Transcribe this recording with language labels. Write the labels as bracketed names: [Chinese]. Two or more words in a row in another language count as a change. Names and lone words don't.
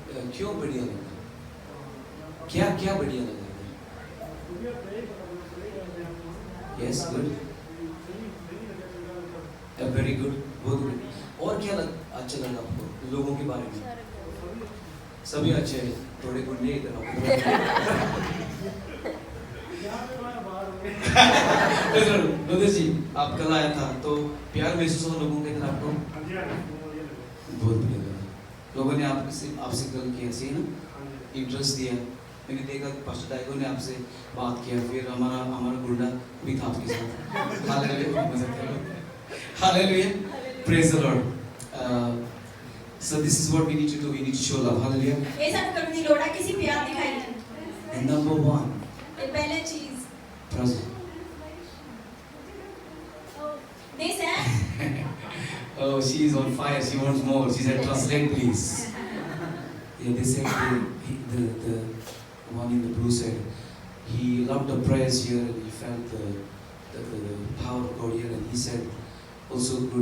[Hindi] क्यों बढ़िया लगा? क्या क्या बढ़िया लगा? [English] Yes, good. Very good. [Hindi] बहुत good. और क्या अच्छा लगा आपको लोगों के बारे में? सभी अच्छे हैं. थोड़े गुंडे इधर आओ. ब्रदर जी, आप कल आया था तो प्यार महसूस हुआ लोगों के तरफ आपको? बहुत बढ़िया लगा. लोगों ने आपसे कल किया ऐसे ही ना? इंटरेस्ट दिया. मैंने देखा कि पास्टर टाइगर ने आपसे बात किया, फिर हमारा गुंडा भी था आपके साथ. हालेलुया. [English] Hallelujah. Praise the Lord. So this is what we need to do. We need to show love. Hallelujah. [Punjabi] ये ਸਾਨੂੰ ਕਰਨ ਦੀ ਲੋੜ ਹੈ ਕਿਸੇ ਪਿਆਰ ਦਿਖਾਈ. [English] And number one. [Punjabi] ਇਹ ਪਹਿਲੀ ਚੀਜ਼. [English] Present. This है. Oh, she is on fire. She wants more. She said, translate please. Yeah, they said the one in the blue said he loved the prayers here and he felt the power of God here, and he said also good.